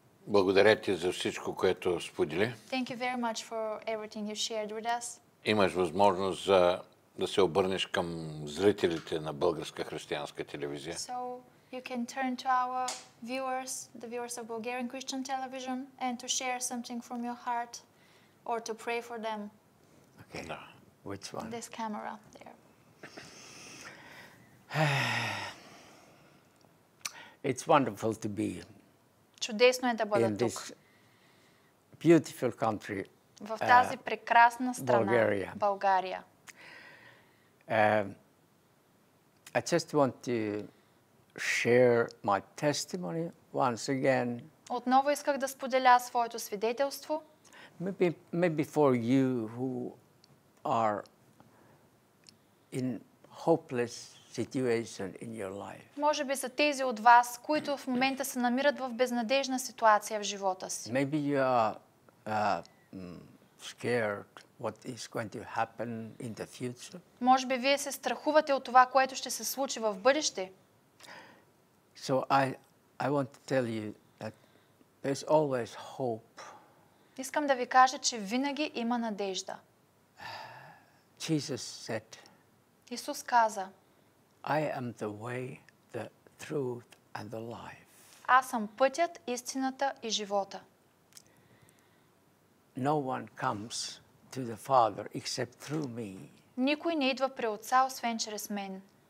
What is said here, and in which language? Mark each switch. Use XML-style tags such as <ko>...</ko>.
<bg>Благодаря ти за всичко, което сподели.</bg> <en>Thank you very much for everything you shared with us.</en> <bg>Имаш възможност да се обърнеш към зрителите на Българска християнска телевизия.</bg> <en>So you can turn to our viewers, the viewers of Bulgarian Christian television, and to share something from your heart or to pray for them. Okay.</en> <bg>Да.</bg> <en>Which one? This camera there. It's wonderful to be</en> <bg>Чудесно е да бъда</bg> <en>in</en> <bg>тук,</bg> <en>this beautiful country,</en> <bg>в тази прекрасна страна, България. България.</bg> <en>I just want to share my testimony once again.</en> <bg>Отново исках да споделя своето свидетелство.</bg> <en>Maybe for you who are in hopeless situation in your life.</en> <bg>Може би са тези от вас, които в момента се намират в безнадежна ситуация в живота си.</bg> <en>Maybe you are scared what is going to happen in the future.</en> <bg>Може би вие се страхувате от това, което ще се случи в бъдеще.</bg> <en>So I want to tell you that there's always hope.</en> <bg>Искам да ви кажа, че винаги има надежда.</bg> <en>Jesus said,</en> <bg>Исус каза,</bg> <en>I am the way, the truth and the life.</en> <bg>аз съм пътят, истината и живота.</bg> <en>No one comes to the Father except through me.</en> <bg>Никой не идва при Отца, освен чрез мен.</bg>